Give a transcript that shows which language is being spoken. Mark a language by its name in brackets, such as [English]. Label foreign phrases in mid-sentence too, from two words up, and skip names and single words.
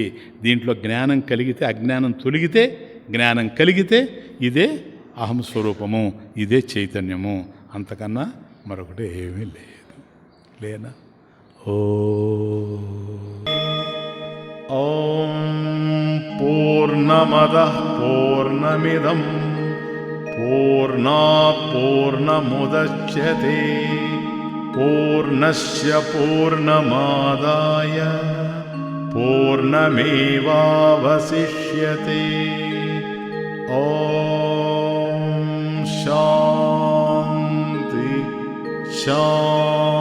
[Telugu] దీంట్లో జ్ఞానం కలిగితే అజ్ఞానం తొలగితే, జ్ఞానం కలిగితే ఇదే అహం స్వరూపము, ఇదే చైతన్యము. అంతకన్నా మరొకటి ఏమీ లేదు. లేనా? [Sanskrit] ఓం పూర్ణమదః పూర్ణమిదం पूर्णात् पूर्णमुदच्यते पूर्णस्य पूर्णमादाय पूर्णमेवावशिष्यते। ॐ शान्ति शान्ति।